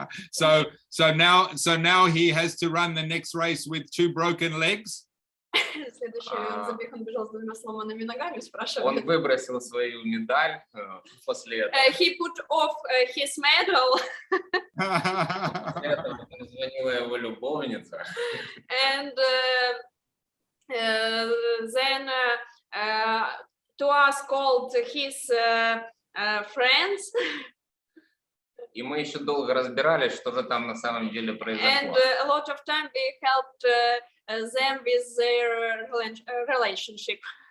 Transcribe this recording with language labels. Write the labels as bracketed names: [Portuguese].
[English] So now he has to run the next race with 2 broken legs. [Russian] Следующий забег он бежал с 2 сломанными ногами, Он спрашивали. выбросил свою медаль после этого. [English] He put off his medal. [Russian] После этого позвонила его любовница. [English] And then to us called his friends. [Russian] И мы еще долго разбирались, что же там на самом деле [English] And [Russian] произошло. [English] a lot of time we helped them with their relationship.